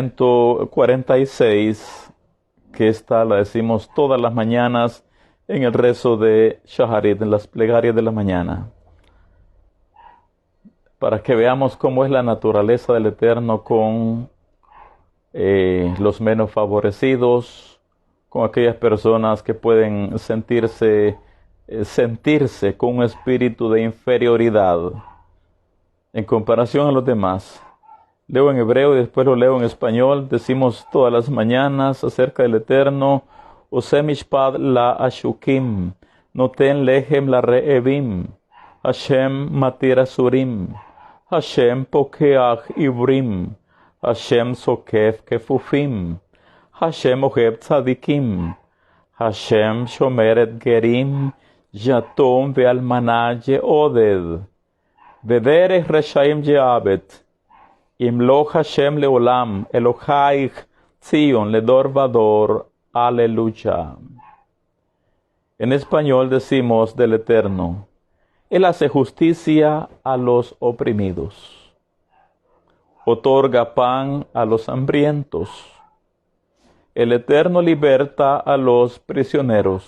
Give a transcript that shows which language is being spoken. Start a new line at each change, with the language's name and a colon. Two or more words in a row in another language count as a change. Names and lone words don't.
Spanish: 146, que esta la decimos todas las mañanas en el rezo de Shaharit, en las plegarias de la mañana, para que veamos cómo es la naturaleza del Eterno con los menos favorecidos, con aquellas personas que pueden sentirse con un espíritu de inferioridad en comparación a los demás. Leo en hebreo y después lo leo en español. Decimos todas las mañanas acerca del Eterno:
Hebrew: עשה משפט לעשוקים, נתן לחם לרעבים, ה' מתיר אסורים, ה' פקח עורים, ה' זקף כפופים, ה' אהב צדיקים, ה' שמר את גרים, יתום ואלמנה יעודד, ודרך רשעים יעות, ימלך ה' לעולם, אלהיך ציון לדר ודר, aleluya.
Spanish: En español decimos del Eterno: Él hace justicia a los oprimidos, otorga pan a los hambrientos. El Eterno liberta a los prisioneros.